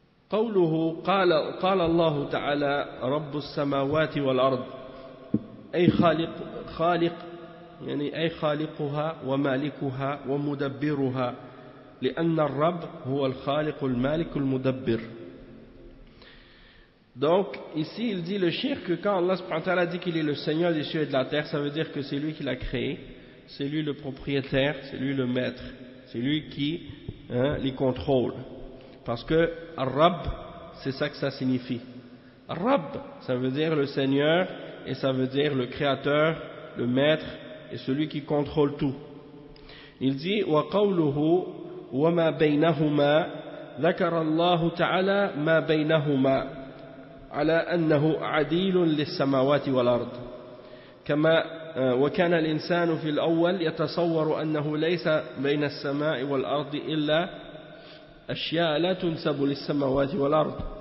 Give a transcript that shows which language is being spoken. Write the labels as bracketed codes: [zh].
[ar] قوله قال الله تعالى رب السماوات والأرض أي خالق يعني أي خالقها ومالكها ومدبرها لأن الرب هو الخالق المالك المدبر. [fr] Donc ici il dit le cheikh que quand Allah subhanahu wa ta'ala dit qu'il est le Seigneur des cieux et de la terre, ça veut dire que c'est lui qui l'a créé, c'est lui le propriétaire, c'est lui le maître, c'est lui qui les contrôle. Parce que Ar-Rabb, c'est ça que ça signifie. Ar-Rabb, ça veut dire le Seigneur et ça veut dire le créateur, le maître et celui qui contrôle tout. Il dit [ar] وَقَوْلُهُ وَمَا بَيْنَهُمَا ذكر الله تعالى ما بينهما على أنه عديل للسماوات والأرض كما وكان الإنسان في الأول يتصور أنه ليس بين السماء والأرض إلا أشياء لا تنسب للسماوات والأرض